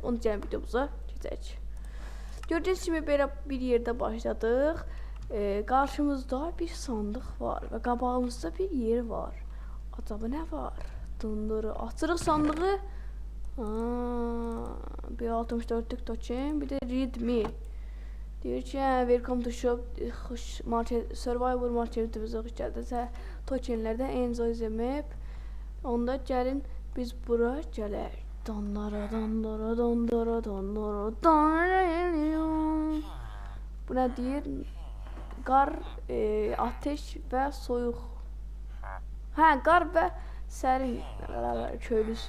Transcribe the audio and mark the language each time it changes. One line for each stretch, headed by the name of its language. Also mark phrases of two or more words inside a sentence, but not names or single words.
Azerbaijani: Onu gəlin videomuza keçək. Gördüyünüz kimi belə bir yerdə başladıq. Qarşımızda bir sandıq var və qabağımızda bir yer var. Acaba nə var? Dındırı açırıq sandığı. Bir 64'lük token, bir de readme. Deyir ki,
English: welcome to shop market,
Azerbaijani: survival marketimizə xoş gəldinizsə. Tokenlərdə
English: enjoy the map.
Azerbaijani: Onda gəlin biz bura gələk. Dandara dandara dandara dandara dandara. Bu nə deyir? Qar, ateş və soyuq. Hə, qar və sərin köylüsü.